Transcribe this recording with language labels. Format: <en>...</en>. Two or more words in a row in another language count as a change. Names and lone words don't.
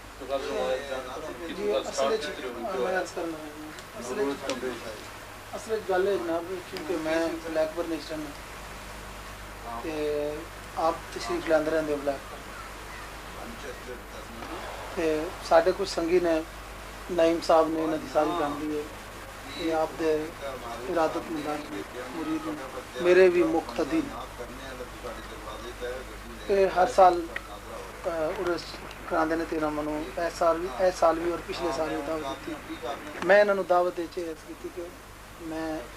<pa>اصل گل ہے جناب کیونکہ میں بلیک پر نیشن تے آپ تشریف لاندے رہندے ہو بلیک پر تے ساڈے کچھ سنگی نے نعیم صاحب نے انہاں دی ساری فیملی ہے یہ آپ دے ارادت مندان مرید میرے بھی مقتدی کہ ہر سال عرس کراندے نے تیرا منو اس سال بھی اور پچھلے سال بھی دعوت دیتی میں انہاں نو دعوت دے کے عرض کیتی کہ میں</pa>